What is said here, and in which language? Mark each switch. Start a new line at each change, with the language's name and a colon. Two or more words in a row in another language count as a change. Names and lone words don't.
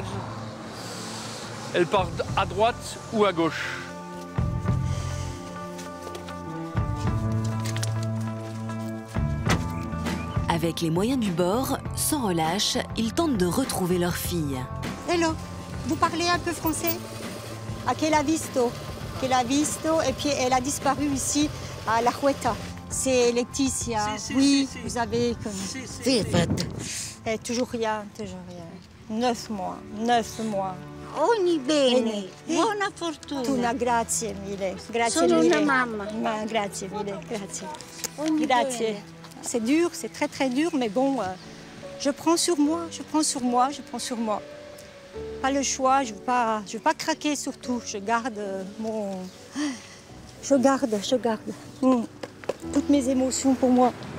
French: Elle part à droite ou à gauche. Avec les moyens du bord, sans relâche, ils tentent de retrouver leur fille. Hello, vous parlez un peu français?
Italian: À che l'ha visto,
French: et puis elle a disparu ici à La Hueta. C'est Laetitia. Oui, vous avez connu. Toujours rien, toujours rien. 9 mois, 9 mois.
Italian: Ogni bene, buona fortuna. Grazie mille, grazie Sono mille. una mamma. Grazie mille, grazie. Ogni Grazie. bene.
French: C'est dur, c'est très très dur, mais bon, je prends sur moi, je prends sur moi, je prends sur moi. Pas le choix, je veux pas craquer surtout. Je garde Je garde toutes mes émotions pour moi.